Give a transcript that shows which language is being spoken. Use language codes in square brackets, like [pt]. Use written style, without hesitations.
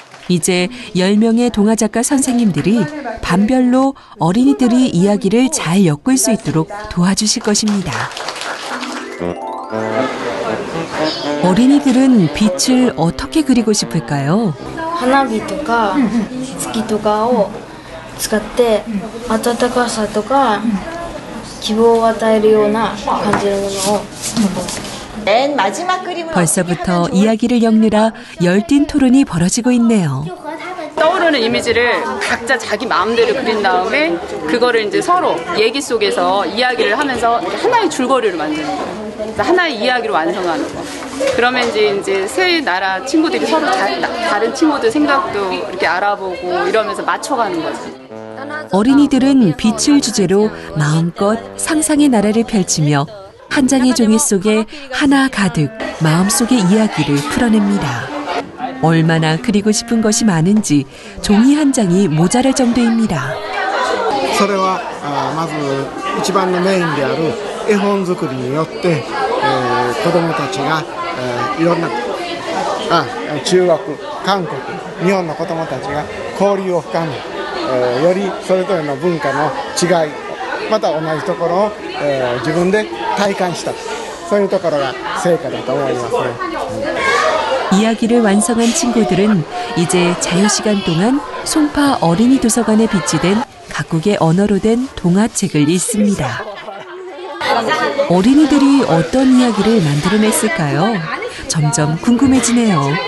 [ko] 이제 10명의 동화작가 선생님들이 반별로 어린이들이 이야기를 잘 엮을 수 있도록 도와주실 것입니다. 어린이들은 빛을 어떻게 그리고 싶을까요? [ja] 花火とか月とかを使って暖かさとか希望を与えるような感じのものを [ko] 벌써부터 이야기를 엮느라 열띤 토론이 벌어지고 있네요. 떠오르는 이미지를 각자 자기 마음대로 그린 다음에 그거를 이제 서로 얘기 속에서 이야기를 하면서 하나의 줄거리를 만드는 거예요. 하나의 이야기로 완성하는 거. 그러면 이제 세 나라 친구들이 서로 다른 친구들 생각도 이렇게 알아보고 이러면서 맞춰가는 거죠. 어린이들은 빛을 주제로 마음껏 상상의 나라를 펼치며 한 장의 종이 속에 하나 가득 마음속의 이야기를 풀어냅니다. 얼마나 그리고 싶은 것이 많은지 종이 한 장이 모자랄 정도입니다. [ja] それはまず一番のメインである絵本作りによって子どもたちがいろんな中国、韓国、日本の子どもたちが交流を深めよりそれぞれの文化の違いまた同じところを自分で体感したそういうところが成果だと思いますね. [ko] 이야기를 완성한 친구들은 이제 자유시간 동안 송파 어린이 도서관에 비치된 각국의 언어로 된 동화책을 읽습니다. 어린이들이 어떤 이야기를 만들어냈을까요? 점점 궁금해지네요.